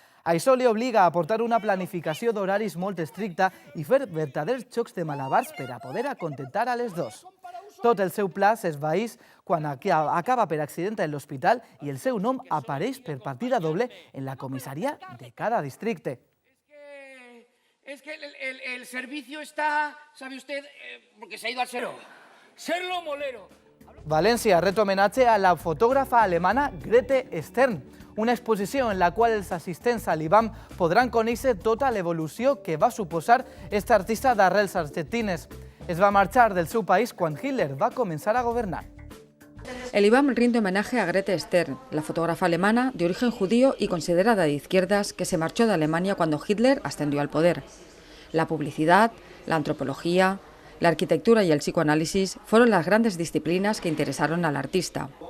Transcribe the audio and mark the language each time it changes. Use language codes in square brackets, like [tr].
[ca] Això li obliga a portar una planificació d'horaris molt estricta i fer verdaders jocs de malabars per a poder acontentar a les 2. Tot el seu pla s'esvaeix quan acaba per accident a l'hospital i el seu nom apareix per partida doble en la comissaria de cada districte. [es] Es que el servicio está, ¿sabe usted? Porque se ha ido al cero. Serlo molero. [ca] València ret homenatge a la fotògrafa alemana Grete Stern, una exposició en la qual els assistents a l'IBAM podran conèixer tota l'evolució que va suposar aquest artista d'arrels argentines. Es va marxar del seu país quan Hitler va començar a governar. [es] El IBAM rinde homenaje a Grete Stern, la fotógrafa alemana de origen judío y considerada de izquierdas que se marchó de Alemania cuando Hitler ascendió al poder. La publicidad, la antropología, la arquitectura y el psicoanálisis fueron las grandes disciplinas que interesaron al artista.